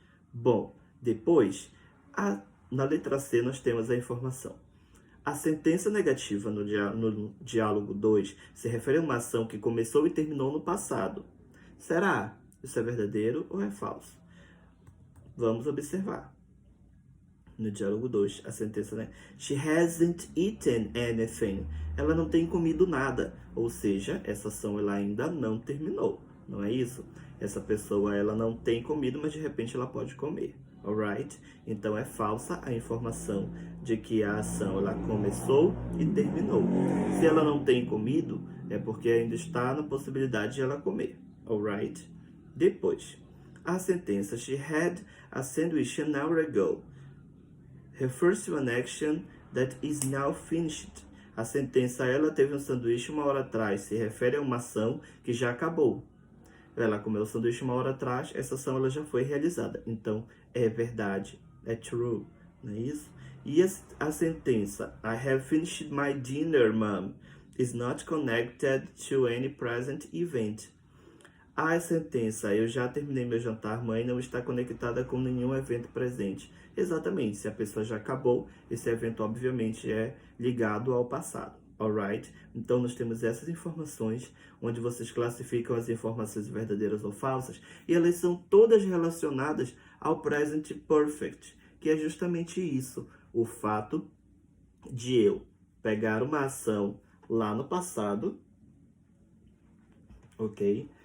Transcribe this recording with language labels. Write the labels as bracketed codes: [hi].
[pt] Bom, depois, na letra C, nós temos a informação. A sentença negativa no diálogo 2 se refere a uma ação que começou e terminou no passado. Será? Isso é verdadeiro ou é falso? Vamos observar. No diálogo 2, a sentença, né? [en] She hasn't eaten anything. [pt] Ela não tem comido nada. Ou seja, essa ação ela ainda não terminou. Não é isso? Essa pessoa ela não tem comido, mas de repente ela pode comer. Alright? Então é falsa a informação de que a ação ela começou e terminou. Se ela não tem comido, é porque ainda está na possibilidade de ela comer. Alright? Depois, a sentença [en] She had a sandwich an hour ago refers to an action that is now finished. [pt] A sentença ela teve um sanduíche uma hora atrás se refere a uma ação que já acabou. Ela comeu o sanduíche uma hora atrás, essa ação ela já foi realizada. Então, é verdade, é true, não é isso? E a sentença [en] I have finished my dinner, mom, is not connected to any present event. [pt] A sentença eu já terminei meu jantar, mãe, não está conectada com nenhum evento presente. Exatamente, se a pessoa já acabou, esse evento obviamente é ligado ao passado, alright? Então nós temos essas informações, onde vocês classificam as informações verdadeiras ou falsas, e elas são todas relacionadas ao present perfect, que é justamente isso, o fato de eu pegar uma ação lá no passado, ok?